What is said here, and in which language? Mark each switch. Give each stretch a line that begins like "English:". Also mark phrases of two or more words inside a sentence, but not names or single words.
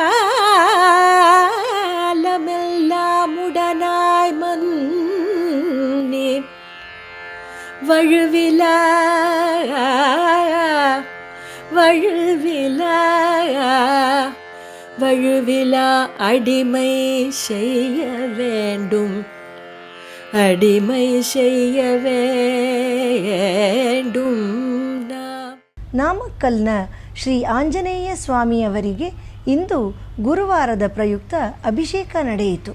Tamil: காலமெல்லாம் உடனாய் மன்னி வழுவிலா வழுவிலா வழுவிலா அடிமை செய்ய வேண்டும், அடிமை செய்ய வேண்டும்.
Kannada: ನಾಮಕ್ಕಲ್ನ ಶ್ರೀ ಆಂಜನೇಯ ಸ್ವಾಮಿಯವರಿಗೆ ಇಂದು ಗುರುವಾರದ ಪ್ರಯುಕ್ತ ಅಭಿಷೇಕ ನಡೆಯಿತು.